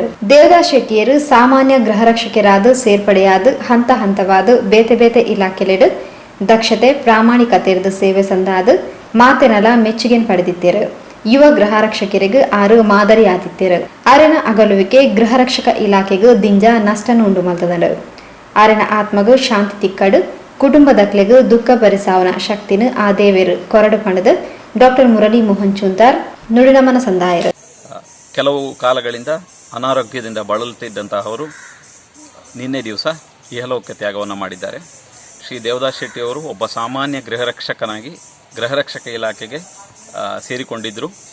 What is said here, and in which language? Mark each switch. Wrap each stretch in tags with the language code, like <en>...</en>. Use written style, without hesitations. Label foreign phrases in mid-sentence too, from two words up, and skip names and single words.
<tcy>ದೇವದಾಸ್ ಶೆಟ್ಟಿಯರು ಸಾಮಾನ್ಯ ಗೃಹ ರಕ್ಷಕರಾದ ಸೇರ್ಪಡೆಯಾದ ಹಂತ ಹಂತವಾದ ಬೇತೆ ಬೇತೆ ಇಲಾಖೆಲೆಡ್ ದಕ್ಷತೆ ಪ್ರಾಮಾಣಿಕತೆಯದು ಸೇವೆ ಸಂದಾದ ಮಾತೆನಲ ಮೆಚ್ಚುಗೆನ್ ಪಡೆದಿದ್ದರು. ಯುವ ಗೃಹ ರಕ್ಷಕರಿಗೆ ಆರು ಮಾದರಿಯಾದಿದ್ದರು. ಆರಿನ ಅಗಲುವಿಕೆ ಗೃಹ ರಕ್ಷಕ ಇಲಾಖೆಗೂ ದಿಂಜ ನಷ್ಟನ ಉಂಟು ಮಲ್ತದಳು. ಆರಿನ ಆತ್ಮಗೂ ಶಾಂತಿ ತಿಕ್ಕಡು ಕುಟುಂಬದಕ್ಲೆಗೂ ದುಃಖ ಭರಿಸಾವನ ಶಕ್ತಿನ ಆ ದೇವರು ಕೊರಡು ಪಣದ ಡಾಕ್ಟರ್ ಮುರಳಿ ಮೋಹನ್ ಚುಂತಾರ್ ನುಡಿನಮನ ಸಂದಾಯರು.</tcy> <kn>ಕೆಲವು ಕಾಲಗಳಿಂದ ಅನಾರೋಗ್ಯದಿಂದ ಬಳಲುತ್ತಿದ್ದಂತಹ ಅವರು ನಿನ್ನೆ ದಿವಸ ಇಹಲೋಕ ತ್ಯಾಗವನ್ನು ಮಾಡಿದ್ದಾರೆ. ಶ್ರೀ ದೇವದಾಸ್ ಶೆಟ್ಟಿ ಅವರು ಒಬ್ಬ ಸಾಮಾನ್ಯ ಗೃಹ ರಕ್ಷಕನಾಗಿ ಗೃಹ ರಕ್ಷಕ ಇಲಾಖೆಗೆ ಸೇರಿಕೊಂಡಿದ್ದರು.</kn>